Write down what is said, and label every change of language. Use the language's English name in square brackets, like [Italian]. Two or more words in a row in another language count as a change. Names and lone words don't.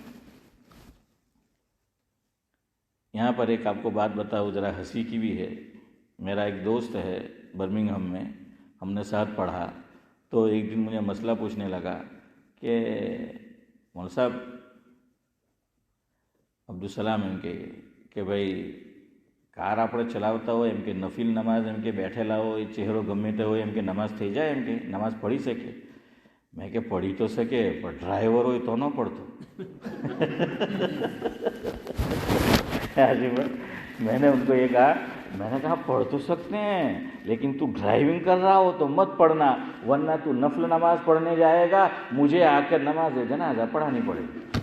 [Urdu] یہاں پر ایک آپ کو بات بتاؤ، ذرا ہنسی کی بھی ہے۔ میرا ایک دوست ہے برمنگھم میں، ہم نے ساتھ پڑھا، تو ایک دن مجھے مسئلہ پوچھنے لگا کہ مولوی صاحب عبدالسلام [Gujarati] એમ કે ભાઈ કાર આપણે ચલાવતા હોય એમ કે નફિલ નમાઝ એમ કે બેઠેલા હોય, ચહેરો ગમે તે હોય એમ કે નમાઝ થઈ જાય, એમ કે નમાઝ પઢી શકે? મેં કે પઢી તો શકે પણ ડ્રાઈવર હોય તો ન પઢતો। [Urdu] میں نے ان کو یہ کہا، میں نے کہا پڑھ تو سکتے ہیں لیکن تو ڈرائیونگ کر رہا ہو تو مت پڑھنا، ورنہ تو نفل نماز پڑھنے جائے گا، مجھے آ کر نماز جنازہ پڑھانی پڑے گی۔